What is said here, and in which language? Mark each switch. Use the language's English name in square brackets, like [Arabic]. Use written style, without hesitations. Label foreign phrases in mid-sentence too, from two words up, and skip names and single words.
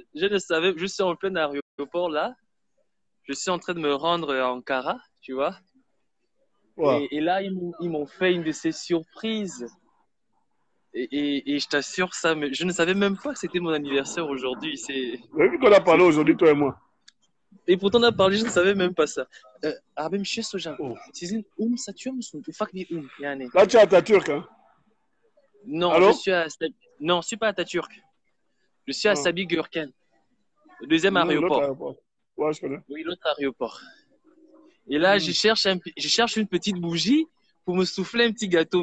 [French] Je ne savais, je suis en plein aéroport là. Je suis en train de me rendre à Ankara, tu vois. Ouais. Et là, ils m'ont fait une de ces surprises. Et je t'assure, ça, mais je ne savais même pas que c'était mon anniversaire aujourd'hui. Vu qu'on a parlé aujourd'hui, toi et moi. Et pourtant, on a parlé, je ne savais même pas ça. [Turkish] Abim şey soracağım. Sizin satıyor musun? Ufak bir yani. [French] Là, tu es à Atatürk, hein? Non, Allô? je suis à non, je suis pas à Atatürk. Je suis à Sabi Gürken. Le deuxième Non, l'autre aéroport. aéroport. Ouais, je connais. Oui, l'autre aéroport. Et là, je cherche une petite bougie pour me souffler un petit gâteau.